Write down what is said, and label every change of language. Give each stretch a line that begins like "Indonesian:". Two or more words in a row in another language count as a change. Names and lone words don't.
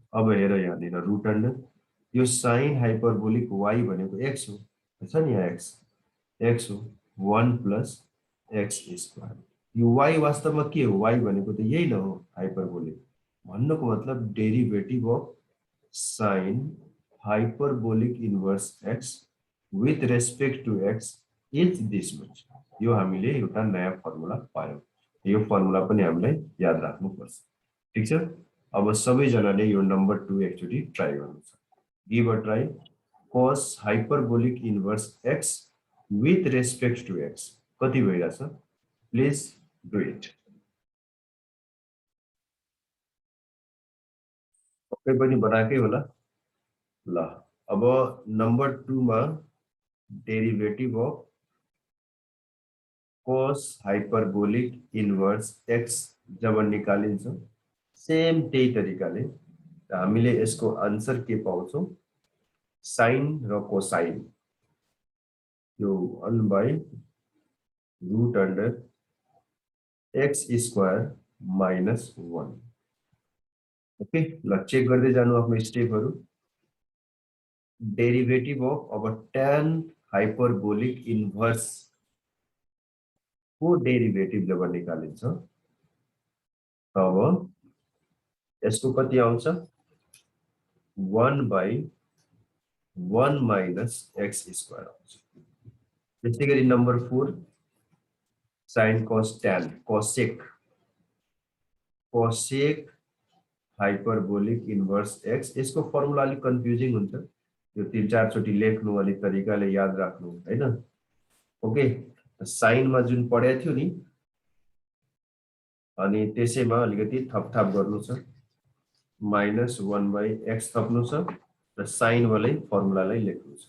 Nepali: अब हेर यहाँनिर
English: root under,
Nepali: यो sin हाइपरबोलिक y भनेको x हो, छ नि यहाँ x हो,
English: 1 plus x square.
Nepali: यो y वास्तवमा के हो, y भनेको त यही न हो हाइपरबोलिक, भन्नुको मतलब
English: derivative of sin hyperbolic inverse x with respect to x is this much.
Nepali: यो हामीले एउटा नयाँ फर्मुला पायौं, यो फर्मुला पनि हामीलाई याद राख्नुपर्छ, ठीक छ। अब सबैजनाले यो नम्बर 2 एकचोटी ट्राई गर्नुहुन्छ।
English: give a try. cos hyperbolic inverse x with respect to x
Nepali: कति भइरहेछ?
English: please do it.
Nepali: पक्कै पनि बनाएकै होला। ल अब नम्बर 2 मा
English: derivative of cos hyperbolic inverse x
Nepali: जब निकालिन्छ सेम त्यही तरिकाले हामीले यसको आन्सर के पाउँछौं?
English: साइन र कोसाइन, यो 1 by root under x square minus 1.
Nepali: ओके, ल चेक गर्दै जानु आफ्नो स्टेपहरु।
English: derivative of
Nepali: अब
English: tan hyperbolic inverse
Nepali: को डेरिभेटिभ जब निकालिन्छ तब यसको कति आउँछ?
English: 1 by 1 minus x square आउँछ।
Nepali: त्यसैगरी नम्बर 4
English: sin cos tan cosec hyperbolic inverse x,
Nepali: यसको फर्मुला अलि कन्फ्युजिङ हुन्छ, यो 3-4 चोटी लेख्नु अलि तरिकाले याद राख्नु हैन। ओके, साइन मा जुन पढ्या थियो नि अनि त्यसैमा अलिकति थपथाप गर्नु छ,
English: minus 1 by x
Nepali: थप्नु छ र साइन वाले फर्मुलालाई लेख्नु छ।